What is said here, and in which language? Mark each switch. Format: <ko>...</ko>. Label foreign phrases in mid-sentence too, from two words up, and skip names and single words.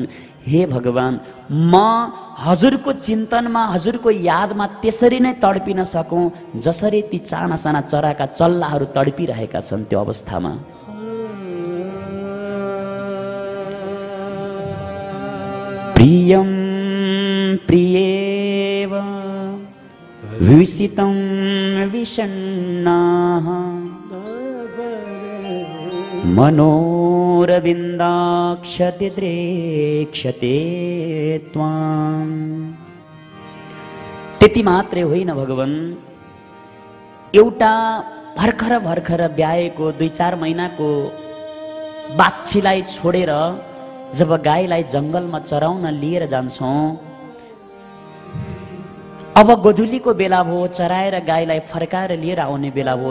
<ne>हे भगवान, म हजुरको चिन्तनमा, हजुरको यादमा त्यसरी नै तडपिन सकौँ जसरी ती साना साना चराका चल्लाहरू तडपिरहेका छन् त्यो अवस्थामा।</ne> <sa>प्रिय प्रियं प्रियेव विषितं विषण्णाः मनोरविन्दाक्षदिद्रेक्षते त्वाम्।</sa> <ne>त्यति मात्रै होइन भगवान, एउटा भर्खर भर्खर ब्याएको 2-4 महिनाको बाछीलाई छोडेर जब गाईलाई जङ्गलमा चराउन लिएर जान्छौँ, अब गोधुलीको बेला भयो, चराएर गाईलाई फर्काएर लिएर आउने बेला भयो।</ne>